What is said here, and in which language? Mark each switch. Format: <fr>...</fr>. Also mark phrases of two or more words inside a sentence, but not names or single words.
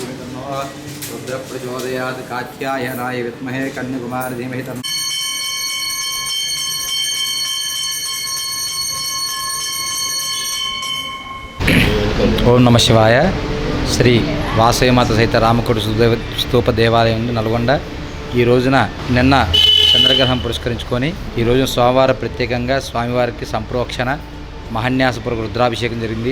<sa>तन्नो रुद्र प्रचोदयात् कात्यायनाय विद्महे कन्याकुमारी धीमहि तन्नो ఓం నమ శివాయ.</sa> <te>శ్రీ వాసవిమాత సహిత రామకోటి స్తూప దేవాలయం నల్గొండ. ఈ రోజున నిన్న చంద్రగ్రహణం పురస్కరించుకొని ఈ రోజు సోమవారం ప్రత్యేకంగా స్వామివారికి సంప్రోక్షణ, మహాన్యాసపూర్వక రుద్రాభిషేకం జరిగింది.</te>